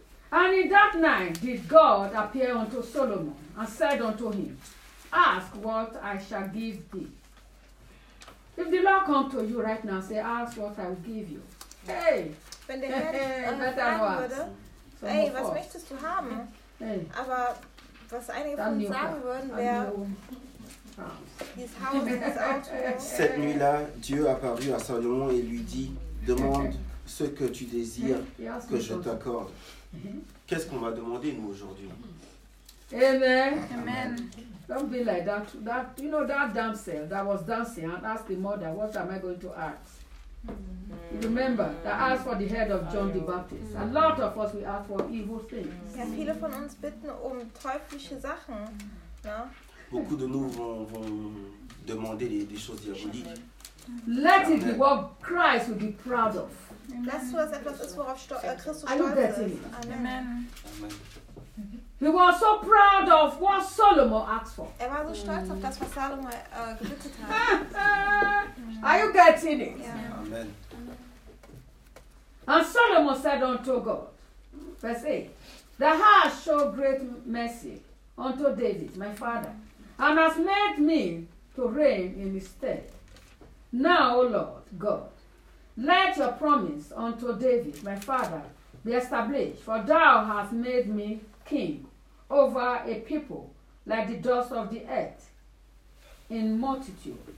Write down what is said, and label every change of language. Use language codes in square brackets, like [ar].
[en] And in that night did God appear unto Solomon and said unto him, ask what I shall give thee. If the Lord come to you right now, say, ask what I will give you. Hey, [de] wenn der Herr dich fragen würde, hey, was möchtest du haben? Hey. Aber was einige von uns sagen würden, wäre dieses Haus, dieses Auto. [fr] Cette nuit-là, Dieu apparut à Salomon et lui dit, demande ce que tu désires que je t'accorde. Qu'est-ce qu'on va demander nous aujourd'hui? [en] Amen. Amen. Don't be like that. That, you know, that damsel that was dancing and asked the mother, what am I going to ask? Mm-hmm. Remember, that asked for the head of John the Baptist. Mm-hmm. A lot of us, we ask for evil things. [de] Ja, viele von uns bitten um teuflische Sachen. Ja? [fr] Beaucoup de nous vont demander des choses diaboliques. [en] Let it be what Christ will be proud of. [de] Das was etwas ist, worauf Christus stolz ist. [en] Amen. He was so proud of what Solomon asked for. [de] Er war so stolz auf das, was Salomon gebetet hat. [en] Are you getting it? Yeah. Amen. And Solomon said unto God, verse 8, the heart showed great mercy unto David, my father, and has made me to reign in his stead. Now, O Lord God, let your promise unto David, my father, be established, for thou hast made me king over a people like the dust of the earth in multitude.